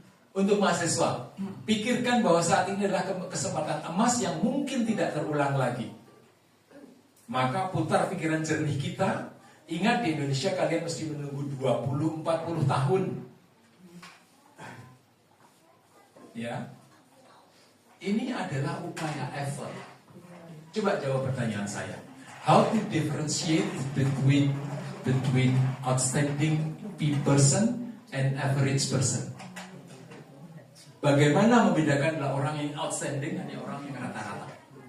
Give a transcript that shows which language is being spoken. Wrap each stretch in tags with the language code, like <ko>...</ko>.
<id>Untuk mahasiswa, pikirkan bahwa saat ini adalah kesempatan emas yang mungkin tidak terulang lagi. Maka putar pikiran jernih kita. Ingat, di Indonesia kalian mesti menunggu 20-40 tahun. Ya, ini adalah upaya effort. Coba jawab pertanyaan saya.</id> <en>How to differentiate between outstanding person and average person?</en> <id>Bagaimana membedakan adalah orang yang outstanding dan orang yang rata-rata?</id>